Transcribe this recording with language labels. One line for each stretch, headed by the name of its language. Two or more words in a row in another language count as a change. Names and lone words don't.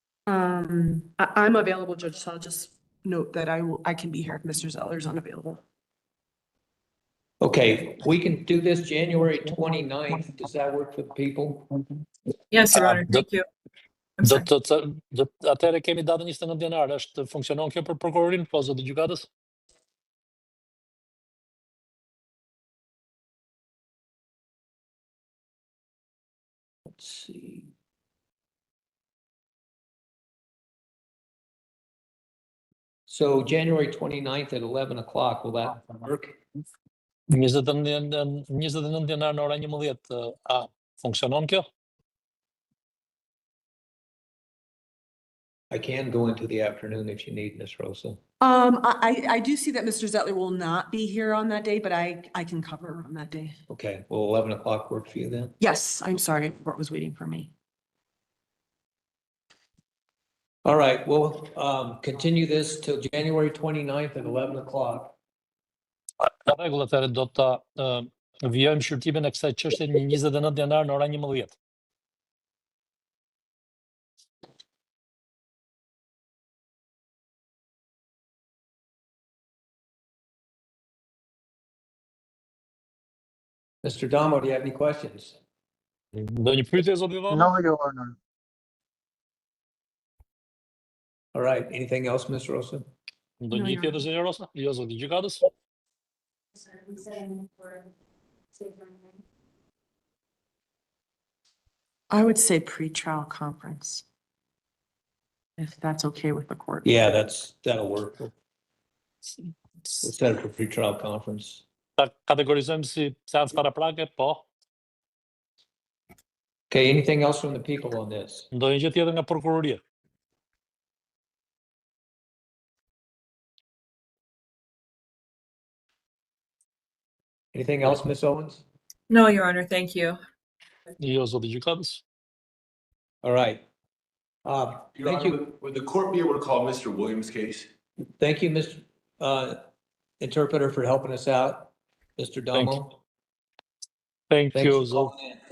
English: I'm available, Judge, so I'll just note that I can be here if Mr. Zeller's unavailable. Okay, we can do this January 29th. Does that work for the people? Yes, Your Honor, thank you. I'm sorry.
Albanian: Atëherë kemi datën 29 janar, funksionon kjo për prokurorin, po zotë gjykatës?
English: Let's see. So January 29th at 11 o'clock, will that work?
Albanian: 29 janar në ora 11, a funksionon kjo?
English: I can go into the afternoon if you need, Ms. Rosa. I do see that Mr. Zettler will not be here on that day, but I can cover on that day. Okay, will 11 o'clock work for you then? Yes, I'm sorry, Bart was waiting for me. All right, we'll continue this till January 29th at 11 o'clock.
Albanian: Në rregull, atëherë do ta vijojmë shqyrtimin e kësaj çështje në 29 janar në ora 11.
English: Mr. Damo, do you have any questions?
Albanian: Ndonjë pyetje zoti Damo?
English: No, Your Honor. All right, anything else, Ms. Rosa?
Albanian: Ndonjë tjetër zoti Rosa? Jo zoti gjykatës?
English: I would say pre-trial conference. If that's okay with the court. Yeah, that'll work. We'll set up a pre-trial conference.
Albanian: Ta kategorizojmë si seancë paraprake, po.
English: Okay, anything else from the people on this?
Albanian: Ndonjë gjë tjetër nga prokuroria?
English: Anything else, Ms. Owens? No, Your Honor, thank you.
Albanian: Jo zoti gjykatës.
English: All right. Your Thank Honor, you. would the court be able to call Mr. Williams' case? Thank you, Mr. Interpreter, for helping us out. Mr. Damo. Thank Thanks you, for
Albanian: zot.
English: calling in.